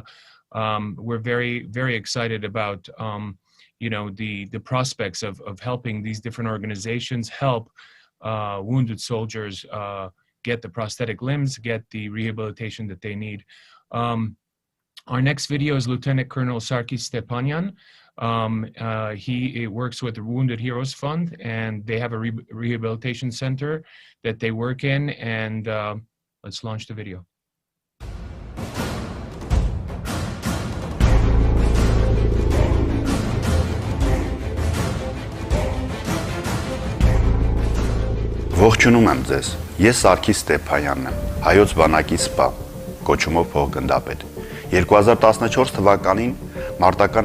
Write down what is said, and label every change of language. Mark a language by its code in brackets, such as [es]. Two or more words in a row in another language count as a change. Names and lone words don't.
[en] We're very, very excited about the prospects of helping these different organizations help wounded soldiers get the prosthetic limbs, get the rehabilitation that they need. Our next video is Lieutenant Colonel Sarkis Stepanyan. He works with the Wounded Heroes Fund, and they have a rehabilitation center that they work in, and let's launch the video. [hy] Ողջունում եմ ձեզ, ես Սարգիս Ստեփանյանն եմ, հայոց բանակի սպա, կոչումով փոխգնդապետ։ 2014 թվականին մարտական